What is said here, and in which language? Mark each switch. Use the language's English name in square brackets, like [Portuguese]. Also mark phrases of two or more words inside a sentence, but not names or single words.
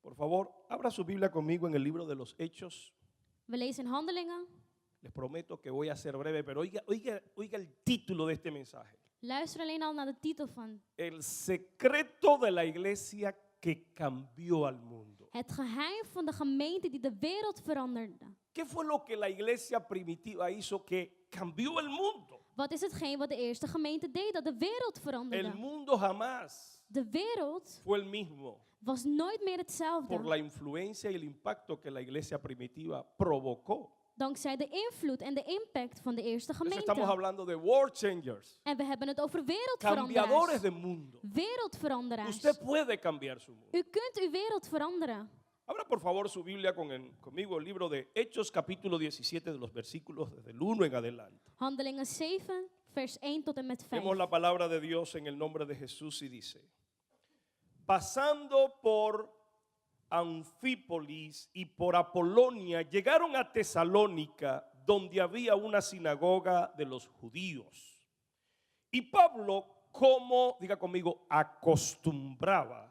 [Spanish] favor, abra su Biblia conmigo en el libro de los Hechos. [Dutch] We lezen in Handelingen. [Spanish] Les prometo que voy a ser breve, pero oiga el título de este mensaje. [Dutch] Luister alleen al naar de titel van [Spanish] El secreto de la iglesia que cambió al mundo. [Dutch] het geheim van de gemeente die de wereld veranderde. [Spanish] ¿Qué fue lo que la iglesia primitiva hizo que cambió el mundo? [Dutch] Wat is hetgeen wat de eerste gemeente deed dat de wereld [Spanish] El [Dutch] veranderde? [Spanish] mundo jamás [Dutch] De wereld [Spanish] fue el mismo [Dutch] was nooit meer [Spanish] por [Dutch] hetzelfde. [Spanish] la influencia y el impacto que la iglesia primitiva provocó. [Dutch] Dankzij de invloed en de impact van de eerste [Spanish] Entonces [Dutch] gemeente. [Spanish] estamos hablando de [English] world changers, [Dutch] En we hebben het over [Spanish] cambiadores [Dutch] wereldveranderaars. [Spanish] de mundo. [Dutch] Wereldveranderaars. [Spanish] Usted puede cambiar su mundo. [Dutch] U kunt uw wereld veranderen. [Spanish] Abra por favor su Biblia conmigo el libro de Hechos capítulo 17 de los versículos desde el 1 en adelante. [Dutch] Handelingen 7, vers 1 tot en met 5. [Spanish] Vemos la palabra de Dios en el nombre de Jesús y dice: pasando por Anfípolis y por Apolonia, llegaron a Tesalónica, donde había una sinagoga de los judíos. Y Pablo, como, diga conmigo, acostumbraba,